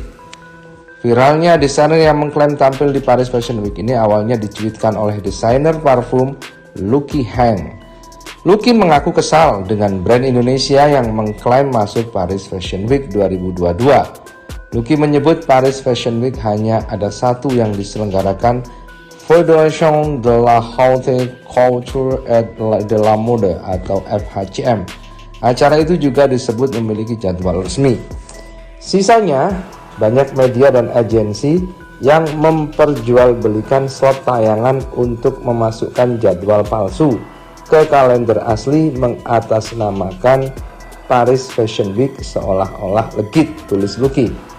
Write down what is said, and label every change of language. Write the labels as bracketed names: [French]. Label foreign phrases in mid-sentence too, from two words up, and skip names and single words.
[Indonesian] Viralnya desainer yang mengklaim tampil di Paris Fashion Week ini awalnya dicuitkan oleh desainer parfum Lucky Hang. Lucky mengaku kesal dengan brand Indonesia yang mengklaim masuk Paris Fashion Week 2022. Lucky menyebut Paris Fashion Week hanya ada satu yang diselenggarakan Fédération de la Haute Couture et de la Mode atau FHCM. Acara itu juga disebut memiliki jadwal resmi. Sisanya, banyak media dan agensi yang memperjualbelikan slot tayangan untuk memasukkan jadwal palsu ke kalender asli mengatasnamakan Paris Fashion Week seolah-olah legit, tulis Lucky.